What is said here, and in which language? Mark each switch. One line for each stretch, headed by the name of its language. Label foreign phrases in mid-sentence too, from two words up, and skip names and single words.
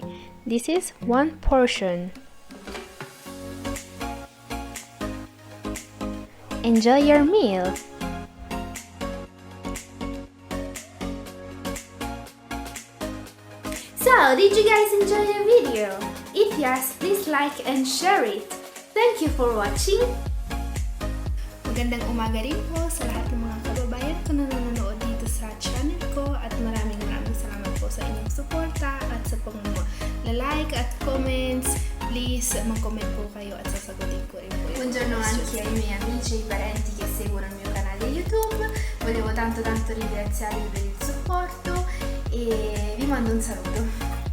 English: This is 1 portion. Enjoy your meal! So, did you guys enjoy the video? If yes, please like and share it. Thank you for watching.
Filipino: Magandang umaga rin po sa lahat ng mga kababayan ko na nanonood dito sa channel ko at maraming salamat po sa inyong suporta at sa pag-like at comments. Please mag-comment po kayo at sasagutin ko rin po.
Italian: Buongiorno anche ai miei amici e parenti che seguono il mio canale YouTube. Volevo tanto ringraziarvi per il supporto e vi mando un saluto.